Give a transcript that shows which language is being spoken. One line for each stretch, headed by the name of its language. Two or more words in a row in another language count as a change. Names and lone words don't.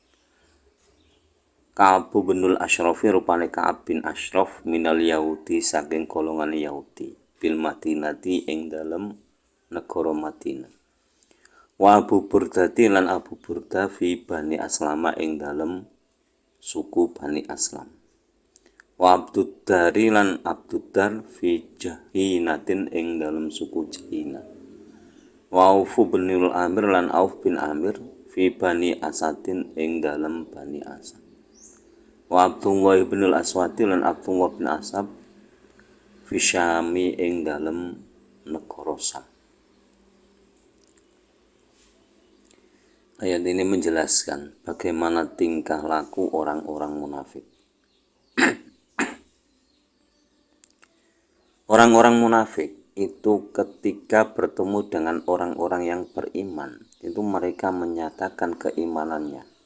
Javanese: Ka'ab bin Ashraf rupane Ka'ab bin Ashraf
Arabic: minal Yahudi
Javanese: saking golongan Yahudi
Arabic: bil Madinati
Javanese: ing dalem negara Madinah. Wa Abu Burdati lan Abu Burda fi Bani Aslama ing dalem suku Bani Aslam. Wa Abduddari lan Abduddar fi Jahinatin ing dalem suku Jahina. Wa Auf bin Amir lan Auf bin Amir fi Bani Asadin ing dalem Bani Asad. Wa Abdullah bin al-Aswadi lan Abdullah bin Asab fi Syami ing dalem negara Syam.
Indonesian: Ayat ini menjelaskan bagaimana tingkah laku orang-orang munafik. Orang-orang munafik itu ketika bertemu dengan orang-orang yang beriman, itu mereka menyatakan keimanannya.